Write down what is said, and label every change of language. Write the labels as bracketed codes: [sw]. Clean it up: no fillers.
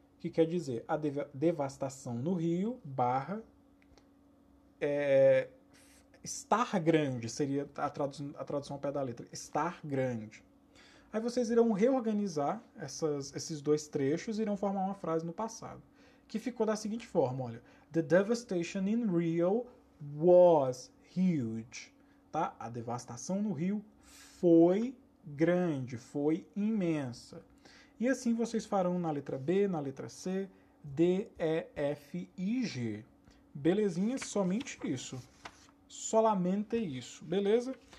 [pt] Que quer dizer, a devastação no Rio, barra, estar grande, seria a tradução ao pé da letra, estar grande. Aí vocês irão reorganizar esses 2 trechos e irão formar uma frase no passado, que ficou da seguinte forma, olha. [en] The devastation in Rio was huge. [pt] Tá? A devastação no Rio foi grande, foi imensa. E assim vocês farão na letra B, na letra C, D, E, F e G. Belezinha? Somente isso. Solamente isso, beleza?